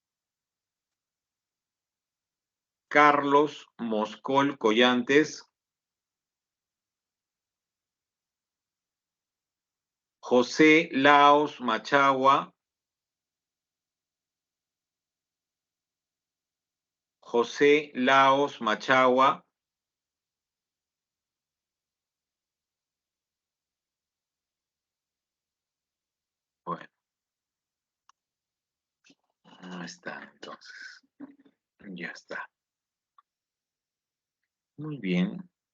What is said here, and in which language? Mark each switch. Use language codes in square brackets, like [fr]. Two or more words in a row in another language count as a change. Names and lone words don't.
[es] Carlos Moscol Collantes. José Laos Machagua. José Laos Machagua. Bueno. No está, entonces. Ya está. Muy bien.